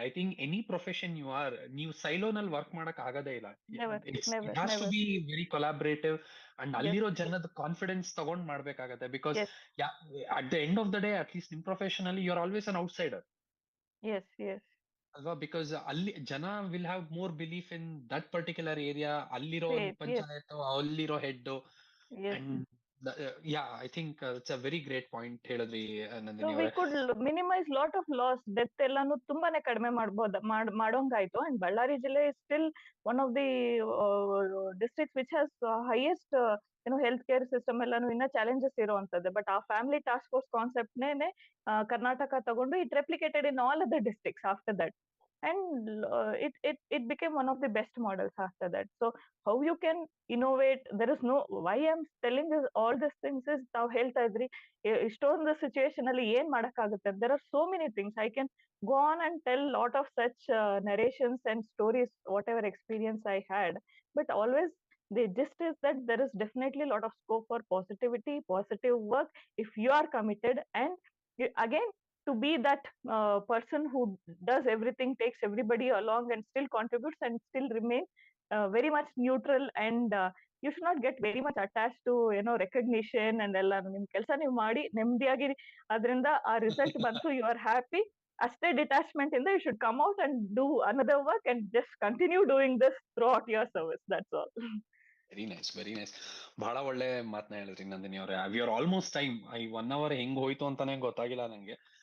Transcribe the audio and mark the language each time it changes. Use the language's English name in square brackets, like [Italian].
[English] I think any profession you are, [Kannada] ನೀವು ಸೈಲೋನಲ್ಲಿ work ಮಾಡಕ್ ಆಗದೇ ಇಲ್ಲ. [English] It has to be very collaborative and [Kannada] ಅಲ್ಲಿರೋ ಜನದ ಕಾನ್ಫಿಡೆನ್ಸ್ ತಗೊಂಡ್ ಮಾಡ್ಬೇಕಾಗತ್ತೆ. [English] because at the end of the day, at least [Kannada] ನಿಮ್ ಪ್ರೊಫೆಷನ್ ಅಲ್ಲಿ [English] you're always an outsider. Yes. [Kannada] ಅಲ್ವಾ? [English] because ಅಲ್ಲಿ ಜನ will have more belief in that particular area, [Kannada] ಅಲ್ಲಿರೋ ಪಂಚಾಯತ್, ಅಲ್ಲಿರೋ head, [English] and Yeah, I think it's a very great point ಹೇಳಿದ್ರಿ so Nandini V [Kannada] ಅವರೇ. [English] could minimise lot of loss, death [Kannada] ಎಲ್ಲಾನು ತುಂಬಾನೇ ಕಡಿಮೆ ಮಾಡೋಂಗಾಯ್ತು. [English] and Ballari ಜಿಲ್ಲೆ is still one of the district which has highest health care system [Kannada] ಎಲ್ಲಾನು ಇನ್ನ ಚಾಲೆಂಜಸ್ ಇರುವಂತದ್ದು. [English] But ಆ family task force concept ನೇನೆ ಕರ್ನಾಟಕ ತಗೊಂಡು it replicated in all other districts after that. And it became one of the best models after that. So how you can innovate, there is no, why I'm telling this all these things is [Kannada] ತಾವ್ ಹೇಳ್ತಾ ಇದ್ರಿ ಇಷ್ಟೊಂದು situation ಅಲ್ಲಿ ಏನ್ ಮಾಡಕ್ಕಾಗುತ್ತೆ. [English] there are so many things I can go on and tell lot of such narrations and stories, whatever experience I had. But always the gist is that there is definitely a lot of scope for positivity, positive work, if you are committed. And again, to be that person who does everything, takes everybody along and still contributes and still remain very much neutral. And you should not get very much attached to recognition and ಎಲ್ಲ. [Kannada] ನಿಮ್ ಕೆಲಸ ನೀವು ಮಾಡಿ ನೆಮ್ಮದಿಯಾಗಿ ಅದರಿಂದ ಆ result ಬಂತು, [English] you are happy, [Kannada] ಅಷ್ಟೇ ಡಿಟ್ಯಾಚ್ಮೆಂಟ್ ಇಂದ [English] You should come out and do another work and just continue doing this throughout your service. That's all. Very nice, very nice. [Kannada] ಬಹಳ ಒಳ್ಳೆ ಮಾತನ್ನ ಹೇಳಿದ್ರಿ ನಂದಿನಿ ಅವರೇ. [English] We are almost time. [Kannada] ಈ 1 hour ಹೆಂಗ್ ಹೋಯ್ತು ಅಂತಾನೆ ಗೊತ್ತಾಗಿಲ್ಲ ನಂಗೆ.